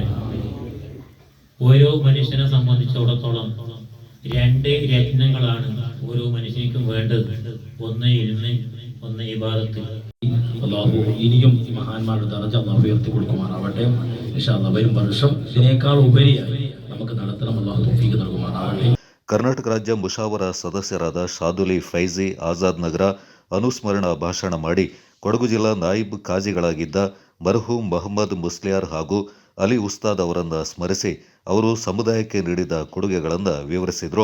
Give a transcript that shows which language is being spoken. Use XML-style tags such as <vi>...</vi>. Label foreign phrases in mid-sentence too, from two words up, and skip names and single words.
<ml>ഓരോ മനുഷ്യനെ സംബന്ധിച്ചിടത്തോളം 2 രത്നങ്ങളാണ് ഓരോ മനുഷ്യനിക്കും വേണ്ടത്. ഒന്ന് ഇൽമ്, ഒന്ന് ഇബാദത്ത്. അല്ലാഹു ഇനിയും ഈ മഹാന്മാരുടെ ദർജ അല്ലാഹു ഉയർത്തി കൊടുക്കുമാറാവട്ടെ.</ml> <ar>إن شاء الله</ar> <ml>വരും വർഷം ഇതിനേക്കാൾ ഉപരിയായി നമുക്ക് നടത്തണം. അല്ലാഹു തൗഫീഖ് നൽകുമാറാവട്ടെ.</ml> <kn>ಕರ್ನಾಟಕ ರಾಜ್ಯ ಮುಷಾವರ ಸದಸ್ಯರಾದ ಶಾದುಲಿ ಫೈಜಿ ಆಜಾದ್ ನಗರ ಅನುಸ್ಮರಣ ಭಾಷಣ ಮಾಡಿ ಕೊಡಗು ಜಿಲ್ಲಾ ನಾಯಿಬ್ ಕಾಜಿಗಳಾಗಿದ್ದ ಮರ್ಹೂಮ್ ಮೊಹಮ್ಮದ್ ಮುಸ್ಲಿಯಾರ್ ಹಾಗೂ ಅಲಿ ಉಸ್ತಾದ್ ಅವರನ್ನು ಸ್ಮರಿಸಿ ಅವರು ಸಮುದಾಯಕ್ಕೆ ನೀಡಿದ ಕೊಡುಗೆಗಳನ್ನು ವಿವರಿಸಿದರು.</kn>